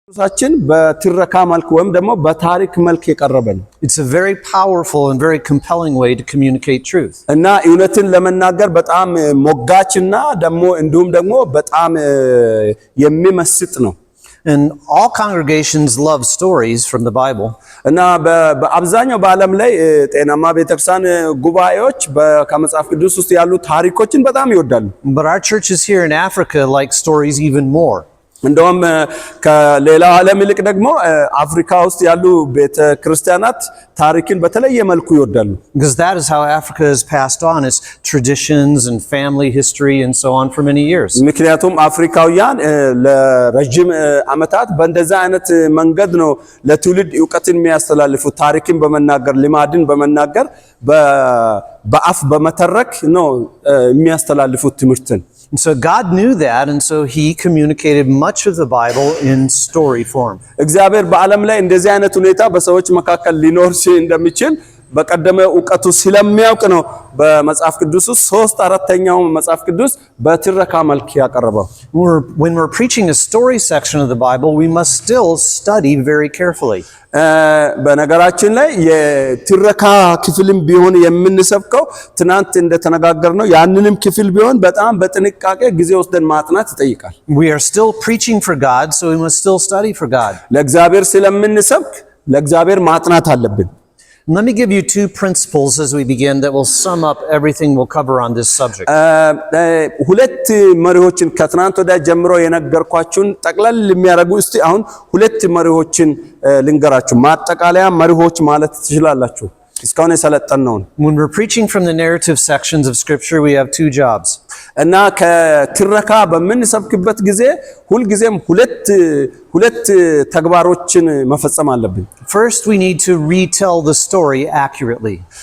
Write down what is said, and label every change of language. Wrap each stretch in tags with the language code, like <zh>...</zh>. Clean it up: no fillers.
<am>ሳችን በትረካ መልክ ወይም ደግሞ በታሪክ መልክ የቀረበ ነው።</am> <en>It's a very powerful and very compelling way to communicate truth.</en> <am>እና እውነትን ለመናገር በጣም ሞጋችና እንዲሁም ደግሞ በጣም የሚመስጥ ነው።</am> <en>And all congregations love stories from the Bible.</en> <am>እና በአብዛኛው በዓለም ላይ ጤናማ ቤተክርስቲያን ጉባኤዎች ከመጽሐፍ ቅዱስ ውስጥ ያሉ ታሪኮችን በጣም ይወዳሉ።</am> <en>But our churches here in Africa like stories even more.</en> <am>እንደውም ከሌላው ዓለም ይልቅ ደግሞ አፍሪካ ውስጥ ያሉ ቤተክርስቲያናት ታሪክን በተለየ መልኩ ይወዳሉ።</am> <en>Because that is how Africa has passed on its traditions and family history and so on for many years.</en> <am>ምክንያቱም አፍሪካውያን ለረጅም ዓመታት በእንደዛ አይነት መንገድ ነው ለትውልድ ዕውቀትን የሚያስተላልፉት። ታሪክን በመናገር ልማድን በመናገር በአፍ በመተረክ ነው የሚያስተላልፉት ትምህርትን።</am> <en>And so God knew that, and so he communicated much of the Bible in story form.</en> <am>እግዚአብሔር በዓለም ላይ እንደዚህ አይነት ሁኔታ በሰዎች መካከል ሊኖር እንደሚችል በቀደመ ዕውቀቱ ስለሚያውቅ ነው በመጽሐፍ ቅዱስ ውስጥ 3/4ኛው መጽሐፍ ቅዱስ በትረካ መልክ ያቀረበው።</am> <en>When we're preaching a story section of the Bible, we must still study very carefully.</en> <am>በነገራችን ላይ የትረካ ክፍልም ቢሆን የምንሰብከው ትናንት እንደተነጋገርነው ያንንም ክፍል ቢሆን በጣም በጥንቃቄ ጊዜ ወስደን ማጥናት ይጠይቃል።</am> <en>We are still preaching for God, so we must still study for God.</en> <am>ለእግዚአብሔር ስለምንሰብክ ለእግዚአብሔር ማጥናት አለብን።</am> <en>Let me give you two principles as we begin that will sum up everything we'll cover on this subject.</en> <am>ሁለት መሪዎችን ከትናንት ወዲያ ጀምሮ የነገርኳችሁን ጠቅለል የሚያደርጉ እስቲ አሁን ሁለት መሪዎችን ልንገራችሁ። ማጠቃለያ መሪዎች ማለት ትችላላችሁ እስካሁን የሰለጠነውን።</am> <en>When we're preaching from the narrative sections of scripture, we have two jobs.</en> <am>እና ከትረካ በምንሰብክበት ጊዜ ሁልጊዜም ሁለት ተግባሮችን መፈጸም አለብን።</am> <en>First, we need to retell the story accurately.</en>